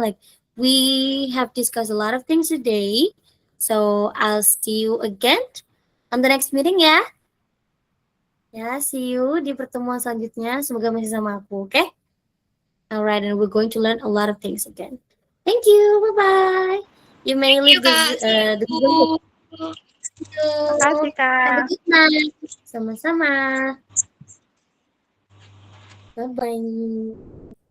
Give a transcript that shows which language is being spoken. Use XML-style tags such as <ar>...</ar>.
<en>Like, we have discussed a lot of things today. So, I'll see you again on the next meeting ya.</en> <id>Ya,</id> <en>see you</en> <id>di pertemuan selanjutnya. Semoga masih sama aku, oke?</id> <en>Alright, and we're going to learn a lot of things again. Thank you, bye-bye. You may leave the room.</en> <id>Terima kasih, Kak.</id> <en>Have a good night.</en> <id>Sama-sama.</id> <en>Bye-bye.</en>